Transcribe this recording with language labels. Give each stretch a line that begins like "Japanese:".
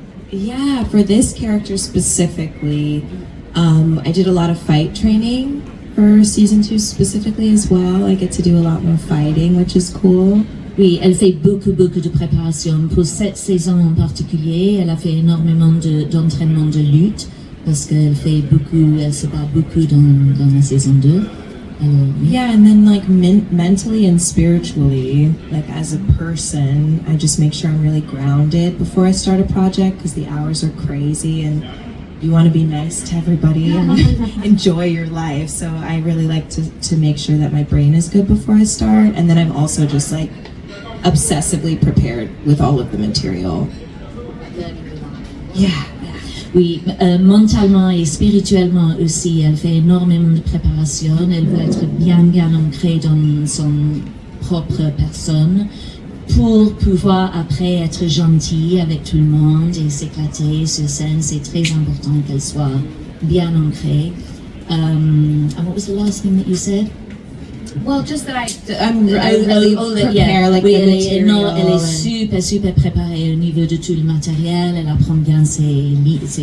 English: Yeah, for this character specifically, I did a lot of fight training for season 2 specifically as well. I get to do a lot more fighting, which is cool.
French: Oui, elle fait beaucoup de préparation. Pour cette saison en particulier, elle a fait énormément d'entraînement de lutte, parce qu'elle se bat beaucoup dans la saison 2.
English: Yeah, and then like mentally and spiritually, like as a person, I just make sure I'm really grounded before I start a project, because the hours are crazy and you want to be nice to everybody and enjoy your life. So I really like to make sure that my brain is good before I start, and then I'm also just like obsessively prepared with all of the material. Yeah.
French: Oui, mentalement et spirituellement aussi, elle fait énormément de préparation. Elle veut être bien ancrée dans son propre personne pour pouvoir après être gentille avec tout le monde et s'éclater sur scène. C'est très important qu'elle soit bien ancrée.
English: And what was the last thing that you said? Well, just that I'm really prepare like the material.
French: Elle est super préparée au niveau de tout le matériel. Elle apprend bien ses lignes.